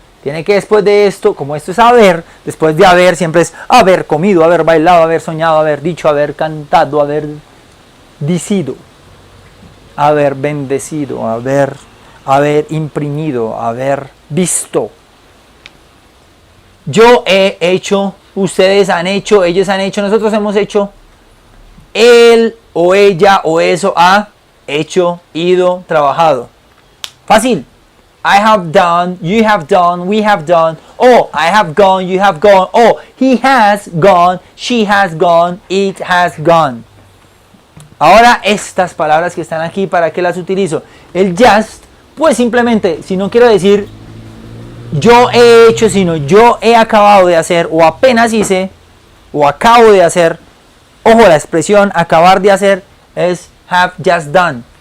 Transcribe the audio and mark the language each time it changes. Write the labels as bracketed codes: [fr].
[es] Tiene que después de esto, como esto es haber, después de haber siempre es haber comido, haber bailado, haber soñado, haber dicho, haber cantado, haber dicido, haber bendecido, haber imprimido, haber visto. Yo he hecho, ustedes han hecho, ellos han hecho, nosotros hemos hecho. Él o ella o eso ha hecho, ido, trabajado. Fácil. [en] I have done, you have done, we have done. Oh, I have gone, you have gone. Oh, he has gone, she has gone, it has gone. [es] Ahora estas palabras que están aquí, ¿para qué las utilizo? El just, pues simplemente, si no quiero decir yo he hecho, sino yo he acabado de hacer, o apenas hice, o acabo de hacer. Ojo, la expresión acabar de hacer es [en] have just done.